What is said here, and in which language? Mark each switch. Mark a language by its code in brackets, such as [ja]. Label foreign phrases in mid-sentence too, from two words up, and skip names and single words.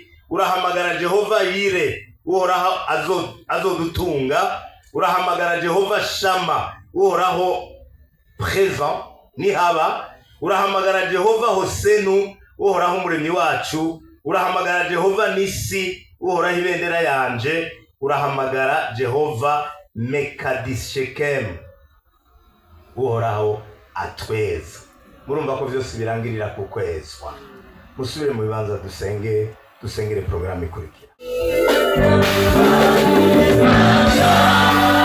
[rn] Urahamagara Jehova Yire, Uhoraho azodutunga. Urahamagara Jehova Shama, Uhoraho présent nihaba. Urahamagara Jehova Hosenu, Uhoraho umuremyi wacu. Urahamagara Jehova Nisi, Uhoraho ibendera yanje. Urahamagara Jehova mekadishekemu, uhoraho atweza. Murumva ko byose birangirira ku kwezwa. Musubire mu bibanza dusengere porogaramu ikurikira.